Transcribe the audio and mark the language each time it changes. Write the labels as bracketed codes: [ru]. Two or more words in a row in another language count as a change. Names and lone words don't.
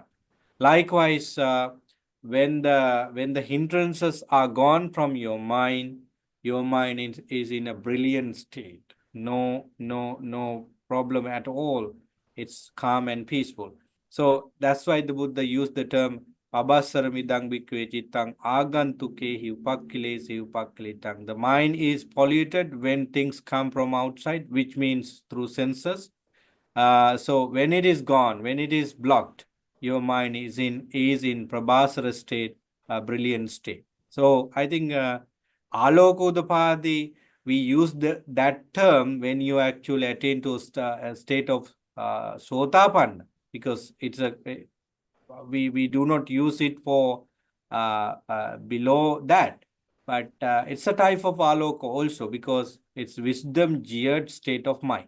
[en] Likewise, when the hindrances are gone from your mind is in a brilliant state. No problem at all. It's calm and peaceful. So that's why the Buddha used the term [pi] Pabasaramidang bhikkhave cittang agantukehi upakkilesi upakkilitang. [en] The mind is polluted when things come from outside, which means through senses. So when it is gone, when it is blocked, your mind is in Prabhasara state, a brilliant state. So I think Alokodapadi, we use that term when you actually attain to a state of Sotapanna, because it's we do not use it for below that, but it's a type of Aloko also, because it's wisdom geared state of mind.